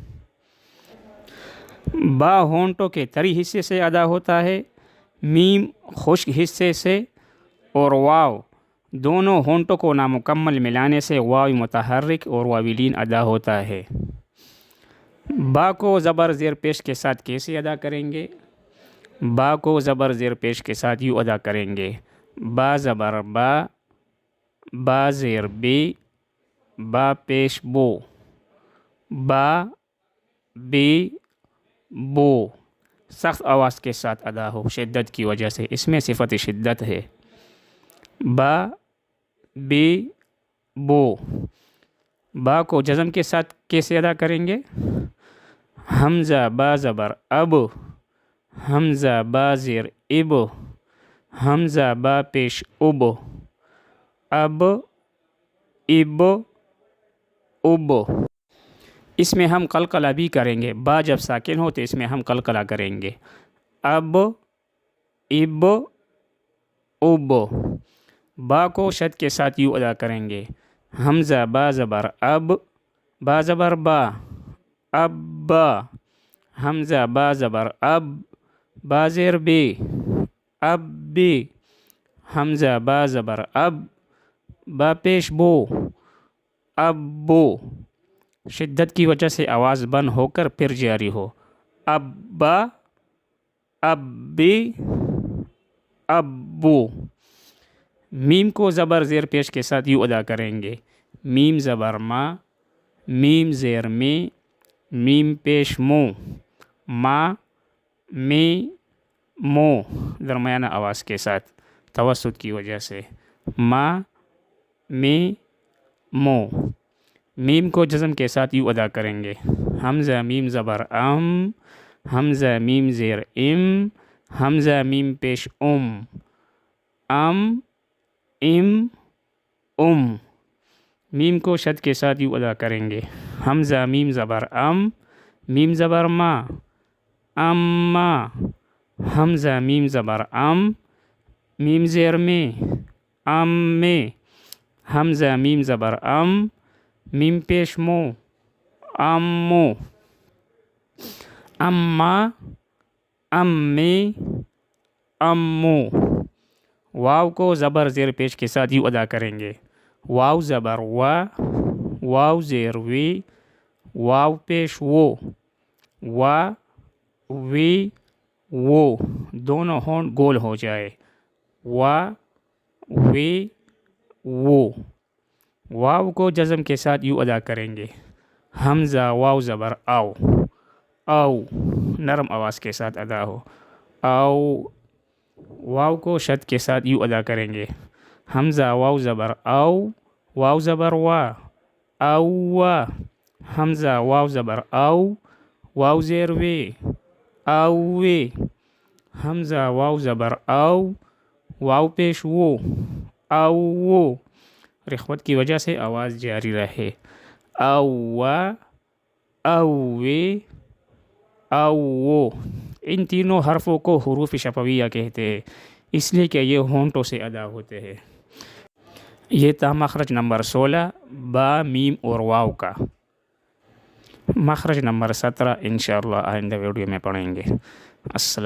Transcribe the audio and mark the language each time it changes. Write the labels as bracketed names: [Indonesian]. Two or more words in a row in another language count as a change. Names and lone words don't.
[Urdu] با ہونٹوں کے طری حصے سے ادا ہوتا ہے، میم خشک حصے سے، اور واو دونوں ہونٹوں کو نامکمل ملانے سے واو متحرک اور واویلین ادا ہوتا ہے۔ با کو زبر زیر پیش کے ساتھ کیسے ادا کریں گے؟ با کو زبر زیر پیش کے ساتھ یوں ادا کریں گے: با زبر با، با زیر بی، با پیش بو، با بی بو۔ سخت آواز کے ساتھ ادا ہو شدت کی وجہ سے، اس میں صفت شدت ہے۔ با بی بو۔ با کو جزم کے ساتھ کیسے ادا کریں گے؟ حمزہ با زبر اب، حمزہ با زیر اب، حمزہ با پیش اب، اب اب اب۔ اس میں ہم قلقلہ بھی کریں گے۔ با جب ساکن ہو تو اس میں ہم قلقلہ کریں گے: اب اب اب۔ با کو شد کے ساتھ یوں ادا کریں گے: حمزہ با زبر اب، با زبر با، اب با، حمزہ با زبر اب، با زیر بی، اب بی، حمزہ با زبر اب، با پیش بو، اب بو۔ شدت کی وجہ سے آواز بند ہو کر پھر جاری ہو: اب با، اب بی، اب بو۔ میم کو زبر زیر پیش کے ساتھ یوں ادا کریں گے: میم زبر ما، میم زیر می، میم پیش مو، ما، می، مو۔ درمیانہ آواز کے ساتھ توسط کی وجہ سے: ما، می، مو۔ میم کو جزم کے ساتھ یوں ادا کریں گے: حمزہ میم زبر ام، حمزہ میم زیر ام، حمزہ میم پیش ام، ام، ام، ام۔ میم کو شد کے ساتھ یوں ادا کریں گے: حمزہ میم زبر ام، میم زبر ما، اما، حمزہ میم زبر ام، میم زیر می، ام می، حمزہ میم زبر ام، میم پیش مو، امو، اما، امی، امو۔ واو کو زبر زیر پیش کے ساتھ یوں ادا کریں گے: واو زبر وا، واو زیر وی، واو پیش وو، وا، وی، وو۔ دونوں ہونٹ گول ہو جائے: وا، وی، وو۔ واو کو جزم کے ساتھ یوں ادا کریں گے: حمزہ واو زبر او، او۔ نرم آواز کے ساتھ ادا ہو: او۔ واو کو شد کے ساتھ یوں ادا کریں گے: حمزہ واو زبر او، واو زبر وا، او وا، حمزہ واو زبر او، واو زیر وی، او وی، حمزہ واو زبر او، واو پیش وو، او وو۔ رخوت کی وجہ سے آواز جاری رہے: او وا، او وی، او وو۔ ان تینوں حرفوں کو حروف شفویہ کہتے ہیں، اس لیے کہ یہ ہونٹوں سے ادا ہوتے ہیں۔ یہ تھا مخرج نمبر 16 با، میم اور واو کا۔ مخرج نمبر 17 انشاءاللہ آئندہ ویڈیو میں پڑھیں گے۔